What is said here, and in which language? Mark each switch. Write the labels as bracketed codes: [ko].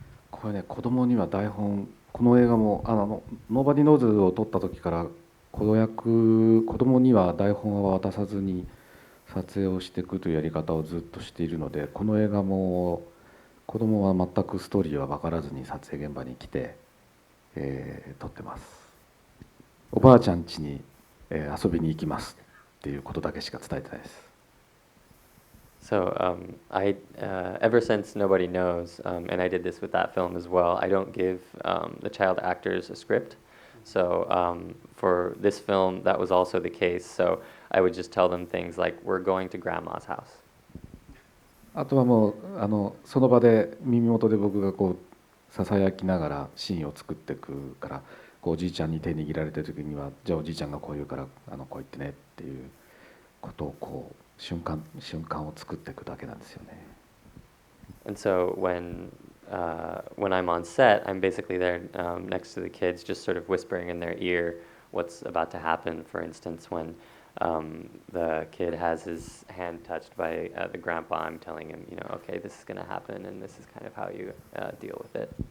[ja] これね、子供には台本、この映画もノーバディノーズを撮った時から子供には台本は渡さずに撮影をしていくというやり方をずっとしているので、この映画も子供は全くストーリーは分からずに撮影現場に来て、撮ってます。おばあちゃん家に、遊びに行きますっていうことだけしか伝えてないです。 [en] So ever since Nobody Knows, and I did this with that film as well, I don't give the child actors a script. So for this film, that was also the case. So I would just tell them things like, "We're going to Grandma's house." [ja] あとはもうその場で耳元で僕がこうささやきながらシーンを作っていくから、こうおじいちゃんに手握られてる時には、じゃあおじいちゃんがこう言うからこう言ってねっていうことをこう瞬間を作っていくだけなんですよね。 [en] And so when I'm on set, I'm basically there next to the kids, just sort of whispering in their ear what's about to happen. For instance, when the kid has his hand touched by the grandpa, I'm telling him, okay, this is going to happen, and this is kind of how you deal with it.